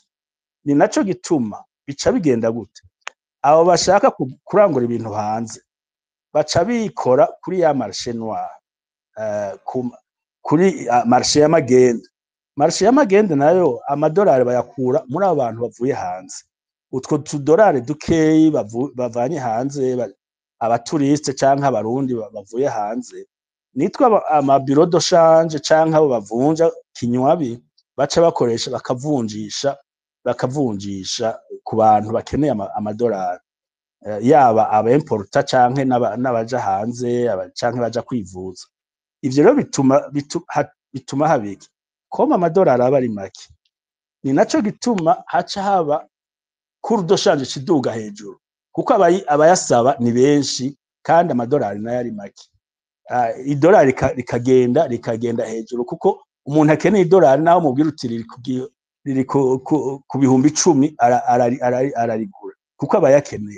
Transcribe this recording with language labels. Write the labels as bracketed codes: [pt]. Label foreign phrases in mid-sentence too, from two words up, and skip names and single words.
[rn] Ni naco gituma bica bigenda gute abo bashaka kurangura ibintu hanze baca bikora kuri ya [fr] marché noir [rn] kuri marché y'amagende nayo amadolari bayakura muri abantu bavuye hanze. Utwo tudolari dukeyi bavanye hanze abaturiste canke abarundi bavuye hanze nitwa amabiro [fr] de change [rn] canke abo bavunja kinywabi baca bakoresha bakavunjisha ku bantu bakeneye amadolari yaba abimporta canke n'abaja hanze canke baja kwivuza. Ivyo rero bituma habiki koma amadolari aba ari make. Ni naco gituma haca haba [fr] cours de change [rn] kiduga hejuru kuko abayasaba ni benshi kandi amadolari nayo ari make. Idolari rikagenda hejuru kuko umuntu akeneye idolari naho mubwira uti riri ku bihumbi 10 ararigura kuko abayakeneye.